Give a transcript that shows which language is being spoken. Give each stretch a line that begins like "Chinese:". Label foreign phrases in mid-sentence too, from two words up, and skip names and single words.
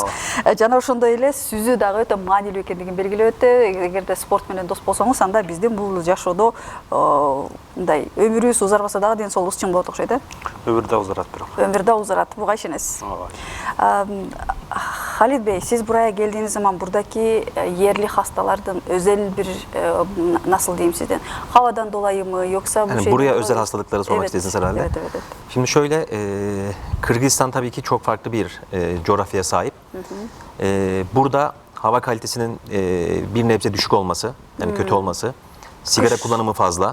Kyrgyz: Жана ошондой эле сүзүү дагы өтө маанилүү экендигин белгилеп өттү. Эгерде спорт менен дос болсоңуз, анда биздин бул жашоодо мындай өмүрүбүз узарбаса дагы ден соолугубуз чың болот окшойт, э? Өмүр да узарат бирок. Өмүр да узарат, буга ишенесиз.
Turkish: Халид Бey, siz buraya geldiğiniz zaman buradaki yerli hastalardan özel bir nasıl diyeyim sizden, havadan dolayı mı yoksa bu Yani şeyden buraya dolayı özel mı? hastalıkları sormak istediniz herhalde. Evet. Şimdi şöyle, Kırgızistan tabii ki çok farklı bir coğrafyaya sahip. Burada hava kalitesinin bir nebze düşük olması, yani kötü olması, sigara kullanımı fazla